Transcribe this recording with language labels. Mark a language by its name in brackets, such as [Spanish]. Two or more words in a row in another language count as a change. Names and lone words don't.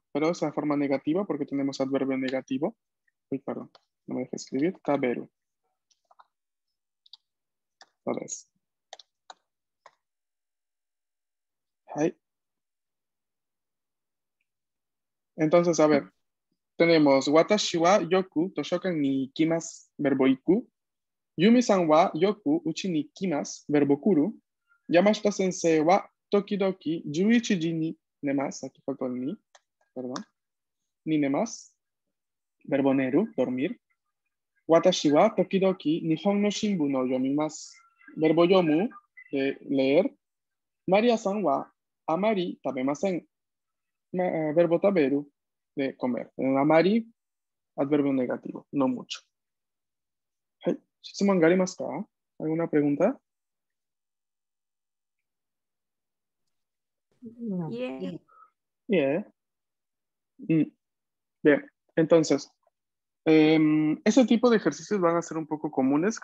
[Spanish] Pero es la forma negativa porque tenemos adverbio negativo. Uy, perdón, no me deje escribir. Taberu. Otra vez. [Japanese] Hai. [Spanish] Entonces, a ver. [Japanese] Tenemos 私はよく図書館に行きます, verbo iku. ユミさんはよくうちに行きます, verbo kuru. 山下先生はときどき11時に寝ます, [Spanish] aquí faltó el ni, perdón. [Japanese] に寝ます, verbo neru, dormir. 私はときどき日本の新聞を読みます, verbo yomu, [Spanish] de leer. [Japanese] マリアさんはあまり食べません, verbo taberu, [Spanish] de comer. Amari, adverbio negativo, no mucho. ¿Alguna pregunta? No. [English] Yeah. Yeah. [Spanish] Bien, entonces, ese tipo de ejercicios van a ser un poco comunes.